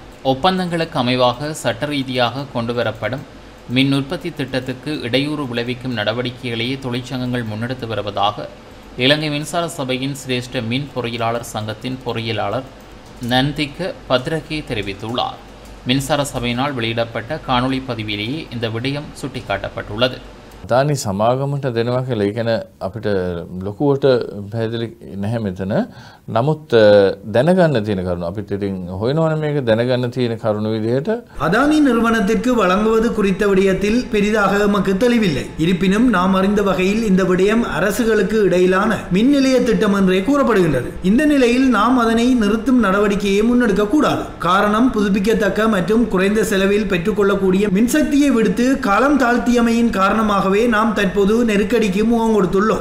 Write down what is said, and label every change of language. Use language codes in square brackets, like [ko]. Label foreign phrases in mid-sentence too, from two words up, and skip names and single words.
[ta] ஒப்பந்தங்களுக்கு அமைவாக சட்ட ரீதியாக கொண்டுவரப்படும் மின் உற்பத்தி திட்டத்துக்கு இடையூறு விளைவிக்கும் நடவடிக்கைகளையே தொழிற்சங்கங்கள் முன்னெடுத்து வருவதாக இலங்கை மின்சார சபையின் சிரேஷ்ட மின் பொறியியலாளர் சங்கத்தின் பொறியியலாளர் நந்திக்க பத்ரகே தெரிவித்துள்ளார். மின்சார சபையினால் வெளியிடப்பட்ட காணொளி பதிவிலேயே இந்த விடயம் சுட்டிக்காட்டப்பட்டுள்ளது. [si] දානි සමාගමට දෙනවා කියලා ඒ කියන්නේ අපිට ලොකුවට පැහැදිලි නැහැ මෙතන. නමුත් දැනගන්න තියෙන කරුණු අපිට ඉතින් හොයනවනේ මේක දැනගන්න තියෙන කරුණු විදිහට [ta] அதானி நிறுவனத்திற்கு வழங்குவது குறித்த விடயத்தில் பெரிதாக எமக்கு தெளிவில்லை. இருப்பினும் நாம் அறிந்த வகையில் இந்த விடயம் அரசுகளுக்கு இடையிலான மின் நிலைய திட்டம் என்றே கூறப்படுகின்றது. இந்த நிலையில் நாம் அதனை நிறுத்தும் நடவடிக்கையை முன்னெடுக்க கூடாது. காரணம் புதுப்பிக்கத்தக்க மற்றும் குறைந்த செலவில் பெற்றுக்கொள்ளக்கூடிய மின்சக்தியை விடுத்து காலம் தாழ்த்தியமையின் காரணமாக காரணமாகவே நாம் தற்போது நெருக்கடிக்கு முகம் கொடுத்துள்ளோம்.